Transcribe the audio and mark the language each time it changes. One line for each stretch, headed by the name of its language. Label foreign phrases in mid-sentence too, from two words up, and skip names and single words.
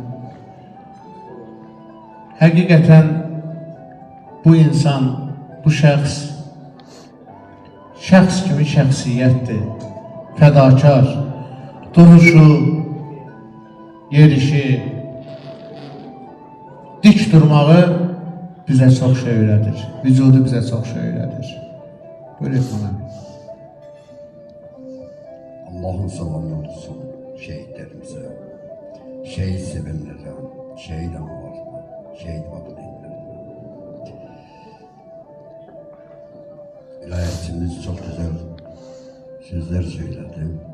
Azerbaijani: Həqiqətən bu insan, bu şəxs kimi şəxsiyyətdir, fədakar, duruşu, yerişi, dik durmağı bizə çox şey öyrədir, vücudu bizə çox şey öyrədir.
Turkish: Buyurun bana. Allah'ın salamı olsun şehitlerimize, şehit sevenlere, şehit analarına, şehit valideynlerine. İlahiyatçımız çok güzel sözler söyledi.